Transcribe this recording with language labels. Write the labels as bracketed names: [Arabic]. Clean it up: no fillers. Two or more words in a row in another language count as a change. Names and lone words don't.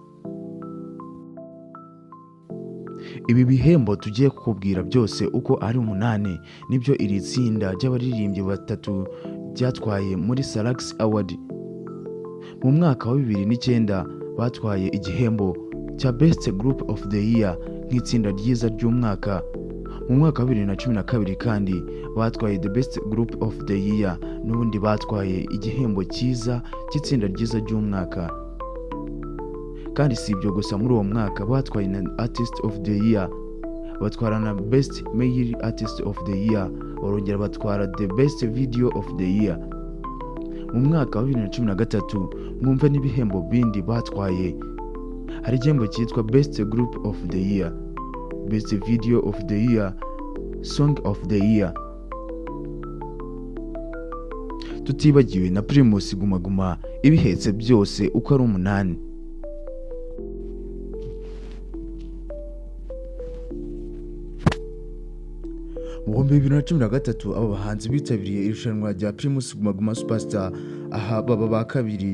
[Kinyarwanda] Ibi bihembo tugiye kukubwira byose uko ari 8 nibyo iri tsinda ry'abaririmbyi batatu byatwaye muri Salax Award. Mu mwaka wa 2009 batwaye igihembo cya Best Group of the Year nk'itsinda ryiza ry'umwaka. Mu mwaka wa 2012 kandi batwaye The Best Group of the Year, n'ubundi batwaye igihembo cyiza cy'itsinda ryiza ry'umwaka. Kandi si ibyo gusa, muri uwo mwaka batwaye na Artist of the Year, batwara na Best Male Artist of the Year, barongera batwara The Best Video of the Year. Mu mwaka wa 2013 mwumve n'ibihembo bindi batwaye. Hari igihembo cyitwa Best Group of the Year, Best Video of the Year, Song of the Year. Tutibagiwe na Primus Guma Guma, ibihetse byose uko ari 8. Mu 2013 aba bahanzi bitabiriye irushanwa rya Primus Guma Guma Superstar, aha baba ba kabiri.